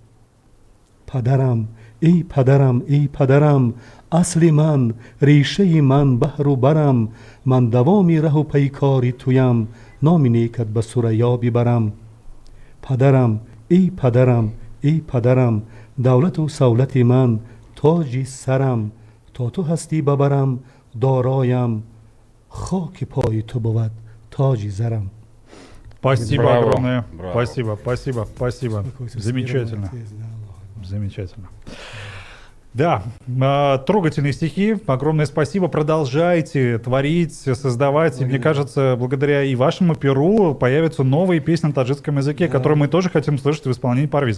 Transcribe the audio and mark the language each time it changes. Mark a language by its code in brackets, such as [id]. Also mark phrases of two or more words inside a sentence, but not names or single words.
[fa] پدرم ای پدرم ای پدرم اصل من ریشه من بحر و برم من دوامی ره و پیکاری تویم نام نیکت به ثریا ببرم پدرم ای پدرم ای پدرم دولت و سولت من تاجی سرم تا تو هستی ببرم دارایم خاک پای تو بود تاجی زرم. [ru] Спасибо Браво, огромное. браво. Спасибо, спасибо, спасибо. Замечательно. Замечательно. Да, трогательные стихи. Огромное спасибо. Продолжайте творить, создавать. И мне кажется, благодаря и вашему перу появятся новые песни на таджикском языке, которые мы тоже хотим слышать в исполнении Парвиз.